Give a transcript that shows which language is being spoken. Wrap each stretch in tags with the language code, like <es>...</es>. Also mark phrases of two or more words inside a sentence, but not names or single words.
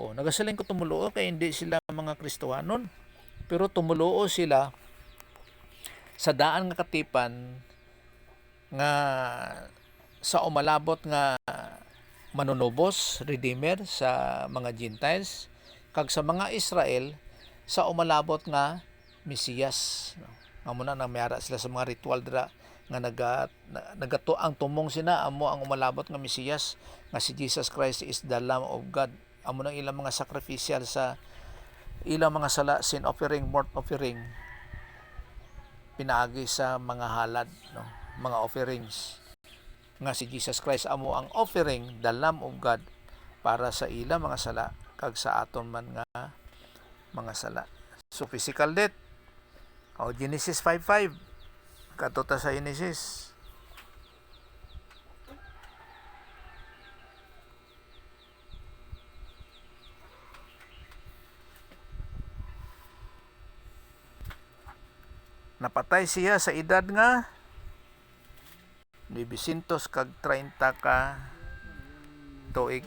<hil>Nagasaling ko tumuluo kay hindi sila mga Kristohanon, pero tumuluo sila sa daan nga katipan nga sa umalabot nga manunubos, redeemer sa mga Gentiles, kag sa mga Israel sa umalabot nga Mesiyas. Amo na mayara sila sa mga ritual dira nga nagato ang tumong sina amo ang umalabot nga Mesiyas nga si Jesus Christ</hil> <en>is the Lamb of God.</en> <hil>Amo nang ilang mga sacrificial sa ilang mga sala,</hil> <en>sin offering, burnt offering,</en> <hil>pinaagi sa mga halad, no? Mga offerings nga si Jesus Christ amo ang offering,</hil> <en>the Lamb of God,</en> <hil>para sa ilang mga sala kag sa aton man nga mga sala. So</hil> <en>physical death,</en> <hil>Genesis 5:5 kadto ta sa Genesis. Napatay siya sa edad nga 930 ka tuig.</hil>